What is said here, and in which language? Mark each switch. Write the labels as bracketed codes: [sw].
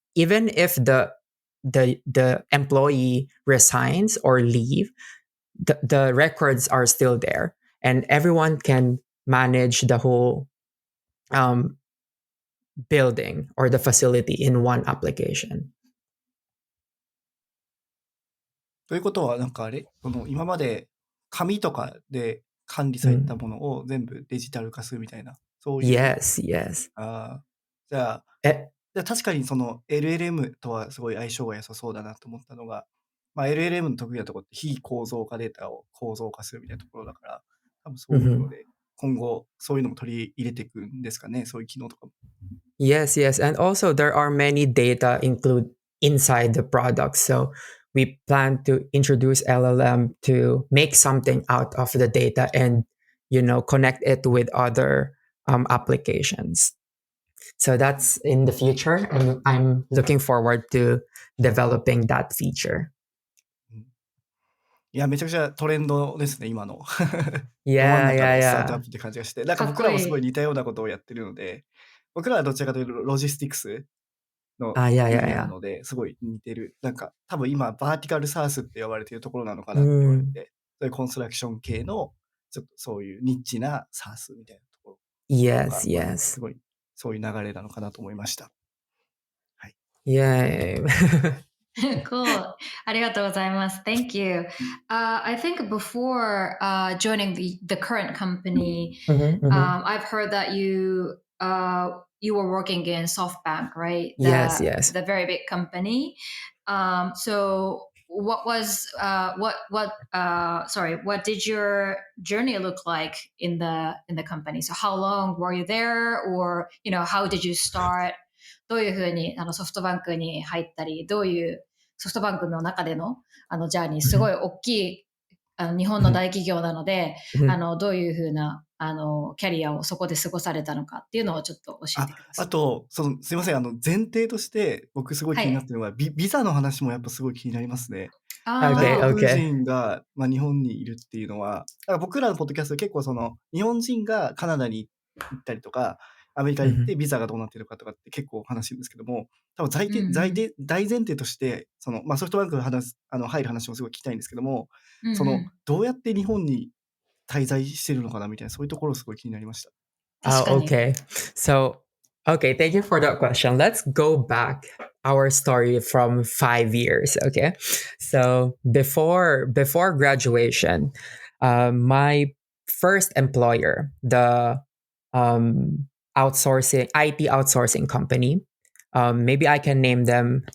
[en] Even if the employee resigns or leave, the records are still there, and everyone can manage the whole building or the facility in one application. [ja] ということは、なんか今まで紙とかで管理されたものを全部デジタル化するみたいな、そういう。 [en] Yes. [ja] じゃあ確かにその LLM とはすごい相性が良さそうだなと思ったのが、LLM の得意なところって非構造化データを構造化するみたいなところだから、多分そういうので、今後そういうのも取り入れていくんですかね、そういう機能とかも。 [en] Yes. And also there are many data include inside the product. So we plan to introduce LLM to make something out of the data and, connect it with other applications. So that's in the future, and I'm looking forward to developing that feature. [ja] いや、めちゃくちゃトレンドですね、今の。 [en] Yeah. [ja] スタートアップって感じがして、なんか僕らもすごい似たようなことをやってるので、僕らはどちらかというとロジスティクスの分野なので、すごい似てる。なんか多分今、バーティカルサースって呼ばれているところなのかなって言われて、そういうコンストラクション系の、ちょっとそういうニッチなサースみたいなところ。 [en] Yes. [ja] すごい、そういう流れなのかなと思いました。はい。 [en] Yay. Cool. [ja] ありがとうございます。 [en] Thank you. I think before joining the current company, I've heard that you were working in SoftBank, right? Yes. The very big company. So what did your journey look like in the company? So how long were you there, or how did you start? [ja] どういうふうにソフトバンクに入ったり、どういうソフトバンクの中でのジャーニー、すごい大きい日本の大企業なので、どういうふうなキャリアをそこで過ごされたのかっていうのをちょっと教えてください。あとすいません、前提として僕すごい気になってるのは、ビザの話もやっぱすごい気になりますね。外国人が、日本にいるっていうのは、だから僕らのポッドキャスト結構日本人がカナダに行ったりとか、アメリカに行ってビザがどうなってるかとかって結構話してるんですけども、多分大前提として、ソフトバンクの入る話もすごい聞きたいんですけども、どうやって日本に滞在してるのかなみたいな、そういうところすごい気になりました。 [en] Okay. So, okay, thank you for that question. Let's go back our story from 5 years. Okay. So before graduation, my first employer, the IT outsourcing company, maybe I can name them.